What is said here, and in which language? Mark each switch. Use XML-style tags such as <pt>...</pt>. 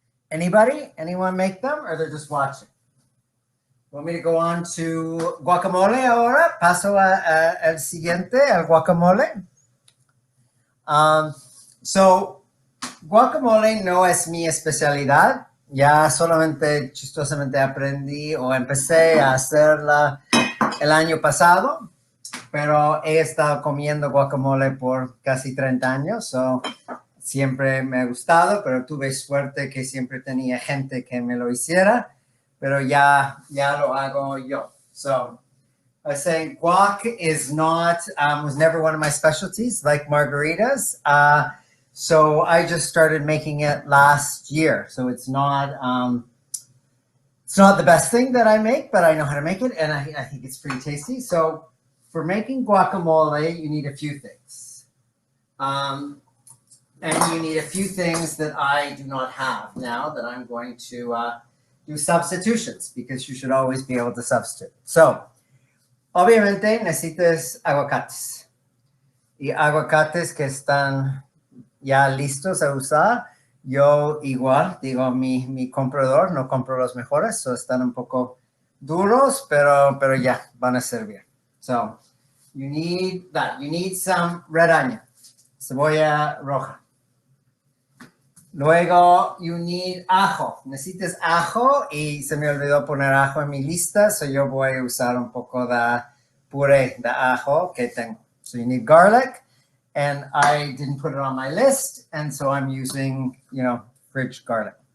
<en>Anybody? Anyone make them, or they're just watching? Want me to go on to guacamole ahora?</en> <es>Paso al siguiente, al guacamole. So, guacamole no es mi especialidad. Ya solamente chistosamente aprendí o empecé a hacerla el año pasado, pero he estado comiendo guacamole por casi 30 años. So, siempre me ha gustado, pero tuve suerte que siempre tenía gente que me lo hiciera. Pero ya lo hago yo.</es> <en>So I was saying guac is not, was never one of my specialties like margaritas. So I just started making it last year. So it's not the best thing that I make, but I know how to make it. And I think it's pretty tasty. So for making guacamole, you need a few things. And you need a few things that I do not have now that I'm going to do substitutions, because you should always be able to substitute.</en> <es>So, obviamente necesitas aguacates. Y aguacates que están ya listos a usar. Yo igual, digo, mi comprador, no compro los mejores, so están un poco duros, pero ya van a servir.</es> <en>So, you need that. You need some red onion,</en> <es>cebolla roja.</es> <en>Luego, you need ajo.</en> <es>Necesitas ajo y se me olvidó poner ajo en mi lista, so yo voy a usar un poco de puré de ajo que tengo.</es> <en>So you need garlic, and I didn't put it on my list, and so I'm using, fridge garlic.</en>